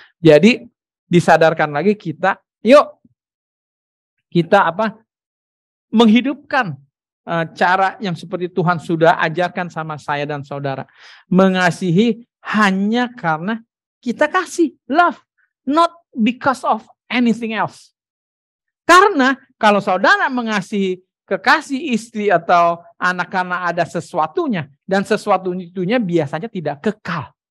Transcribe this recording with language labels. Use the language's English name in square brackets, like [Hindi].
[Indonesian] Jadi disadarkan lagi kita, yuk kita menghidupkan cara yang seperti Tuhan sudah ajarkan sama saya dan saudara. Mengasihi hanya karena kita kasih. [English] Love. Not because of anything else. [Indonesian] Karena kalau saudara mengasihi kekasih istri atau anak karena ada sesuatunya. Dan sesuatunya biasanya tidak kekal.